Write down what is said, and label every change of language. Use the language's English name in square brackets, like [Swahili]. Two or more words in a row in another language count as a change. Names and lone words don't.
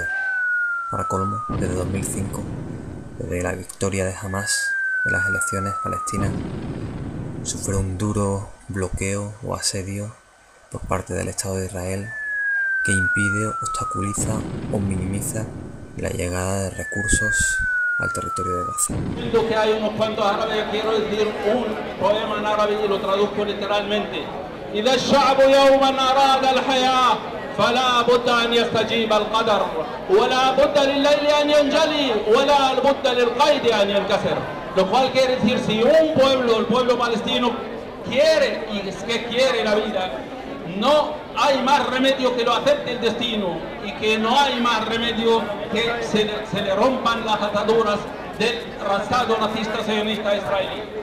[Spanish] Para colmo, desde 2005, desde la victoria de Hamas en las elecciones palestinas, sufre un duro bloqueo o asedio por parte del Estado de Israel que impide, obstaculiza o minimiza la llegada de recursos al territorio de Gaza. Viendo que hay unos cuantos árabes, quiero decir un poema en árabe y lo traduzco literalmente. [Arabic] إذا الشعب يوما أراد الحياة فلا بد أن يستجيب القدر ولا بد لليل أن ينجلي ولا بد للقيد أن ينكسر. [Spanish] Lo cual quiere decir, si un pueblo, el pueblo palestino, quiere y es que quiere la vida, no hay más remedio que lo acepte el destino y que no hay más remedio que se le rompan las ataduras del Estado nazista sionista israelí.